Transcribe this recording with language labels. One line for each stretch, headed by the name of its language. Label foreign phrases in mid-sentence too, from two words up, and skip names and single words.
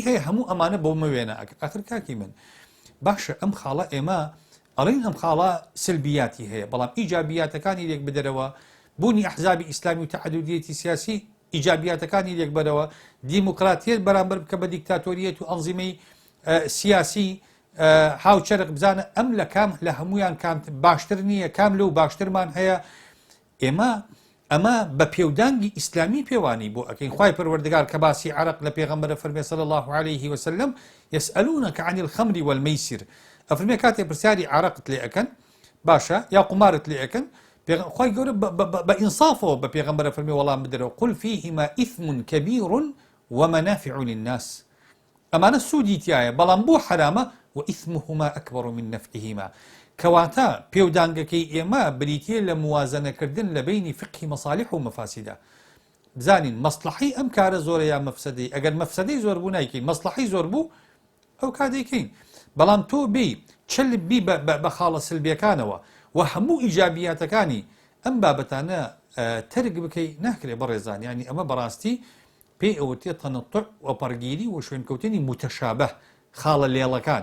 Central Kurdish: هەیە هەموو ئەمانە بۆ مەوێنە ئەخر کاکی من باشە ئەم خاڵە ئێمە ئەڵین ئەم خاڵە سلبیاتی هەیە بەڵام ئیجابیاتەکانی لێک بدەرەوە بوونی ئەحزابی ئیسلامی و تەعەدودیەتی سیاسی ئیجابیاتەکانی لێک بەرەوە دیموکراتیەت بەرامبەر بکە بە دیکتاتۆریەت و ئەنزیمەی سیاسی هاوچەرق بزانە ئەم لە کام لە هەمویان کام باشتر نییە کام لەو باشترمان هەیە ئەمە بە پێودانگی ئیسلامی پێوانی بۆ ئەکەین خوای پەروەردگار کە باسی عەرق لە پێغەمبەرە فەرمێ صلی
Arabic: الله عليه وسلم يسألونك عن الخمر والميسر
Central Kurdish: ئەفەرمێ کاتێک پرسیاری عەرقت لێ ئەکەن باشە یا قمارت لێ ئەکەن خوای گەورە بە ئینصافەوە بە پێغەمبەرە فەرمێ وەڵام بدەرەوە
Arabic: قل فيهما إثم كبير ومنافع للناس
Central Kurdish: ئەمانە سوودی تایە بەڵام بۆ حرامە
Arabic: وإثمهما أكبر من نفعهما
Central Kurdish: کەواتە پێودانگەکەی ئێمە بریتیە لە موازنەکردن لە بینی فقهی مەصالح و مەفاسیدە بزانین مەصلحەی ئەم کارە زۆرە یا مەفسەدەی ئەگەر مەفسەدەی زۆر بوو نایکەین مەصلحەی زۆر بوو ئەو کادەیکەین بەڵام تۆ بێ چلب بی بە خاڵە سلبیەکانەوە و هەموو ئیجابیاتەکانی ئەم بابەتانە تەرک بکەی ناکرێ بەڕێزان ینی ئەمە بەڕاستی پێی ئەوەتێ تەنەطع و پەرگیری و شوێنکەوتنی متەشابه خاڵە لێڵەکان